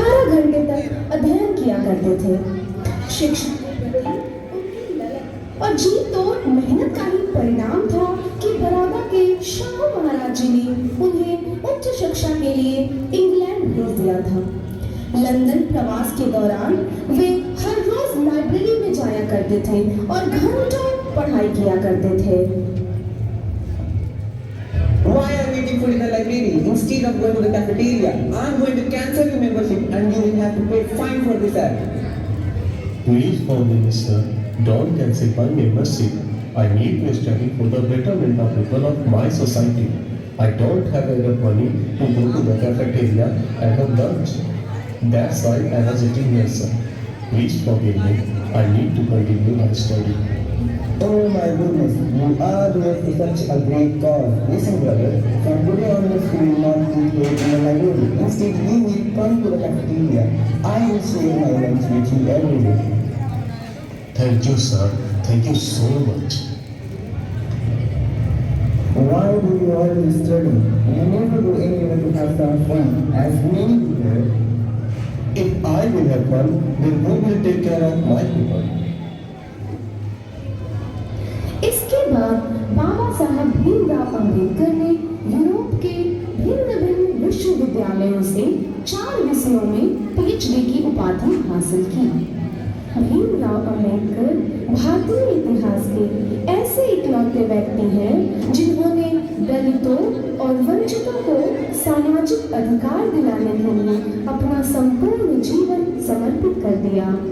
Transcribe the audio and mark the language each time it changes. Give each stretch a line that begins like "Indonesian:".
Hindi: घंटे तक अध्ययन किया करते थे। शिक्षा के प्रति उनकी ललक और जी तोड़ मेहनत का ही परिणाम था कि बड़ौदा के शाहू महाराज जी ने उन्हें उच्च शिक्षा के लिए इंग्लैंड भेज दिया था। लंदन प्रवास के दौरान वे हर रोज लाइब्रेरी में जाया करते थे और घंटों पढ़ाई किया करते थे।
English: Why are you eating food in the library instead of going to the cafeteria? I'm going to cancel your membership and you will have to pay fine for this act. Please forgive me, sir. Don't cancel my membership. I need to study for the betterment of people of my society. I don't have enough money to go to the cafeteria and have lunch. That's why I was sitting here, sir. Please forgive me. I need to continue my study. Oh my goodness, you are doing such a great cause. Listen, brother, from today onwards you will not eat late in the library. Instead, you will come to the cafeteria. I will share my lunch with you every day. Thank you, sir. Thank you so much. Why do you always study? You never go anywhere to have some fun, as many people. If I will have fun, then who will take care of my people?
Hindi: इसके बाद बाबा साहब भीमराव अंबेडकर ने Europe के भिन्न भिन्न विश्वविद्यालयों से 4 विषयों में पीएचडी की उपाधि हासिल की। भीमराव अंबेडकर भारतीय इतिहास के ऐसे इकलौते व्यक्ति हैं जिन्होंने दलितों और वंचितों को सामाजिक अधिकार दिलाने के लिए अपना संपूर्ण जीवन समर्पित कर दिया।